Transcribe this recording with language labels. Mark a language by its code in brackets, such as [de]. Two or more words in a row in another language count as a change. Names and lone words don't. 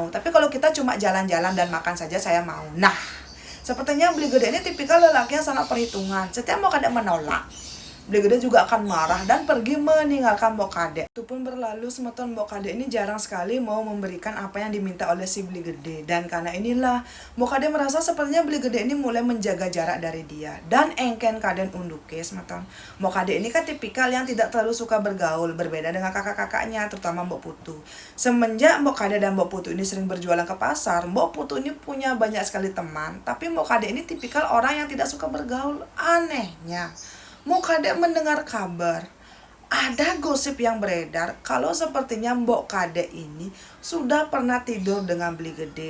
[id] Tapi kalau kita cuma jalan-jalan dan makan saja, saya mau. Nah, sepertinya Beli Gede ini tipikal lelaki yang sangat perhitungan. Setiap Mbok Kade menolak, Beli Gede juga akan marah dan pergi meninggalkan Mbok Kade. Itu pun berlalu semeton, Mbok Kade ini jarang sekali mau memberikan apa yang diminta oleh si Beli Gede. Dan karena inilah Mbok Kade merasa sepertinya Beli Gede ini mulai menjaga jarak dari dia. Dan [ban] engken kaden unduke semeton, [id] Mbok Kade ini kan tipikal yang tidak terlalu suka bergaul, berbeda dengan kakak-kakaknya, terutama Mbok Putu. Semenjak Mbok Kade dan Mbok Putu ini sering berjualan ke pasar, Mbok Putu ini punya banyak sekali teman. Tapi Mbok Kade ini tipikal orang yang tidak suka bergaul. Anehnya, Mbok Kade mendengar kabar, ada gosip yang beredar kalau sepertinya Mbok Kade ini sudah pernah tidur dengan Beli Gede.